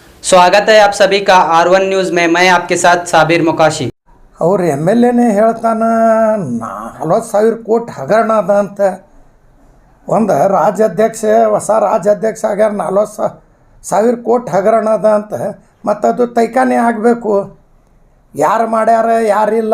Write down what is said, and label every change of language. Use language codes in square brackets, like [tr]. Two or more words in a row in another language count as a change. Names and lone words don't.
[hi] स्वागत है आप सभी का R1 न्यूज़ में। मैं आपके साथ साबिर मुकाशी। [kn] ಅವ್ರು ಎಮ್ ಎಲ್ ಎನೇ ಹೇಳ್ತಾನೆ 40,000 ಕೋಟಿ ಹಗರಣ ಅದ ಅಂತ. ಒಂದು ರಾಜ್ಯಾಧ್ಯಕ್ಷ ಹೊಸ ರಾಜ್ಯಾಧ್ಯಕ್ಷ ಆಗ್ಯಾರ 40,000 ಕೋಟಿ ಹಗರಣ ಅದ ಅಂತ. ಮತ್ತು ಅದು ತೈಕಾನೆ ಆಗಬೇಕು, ಯಾರು ಮಾಡ್ಯಾರ ಯಾರಿಲ್ಲ.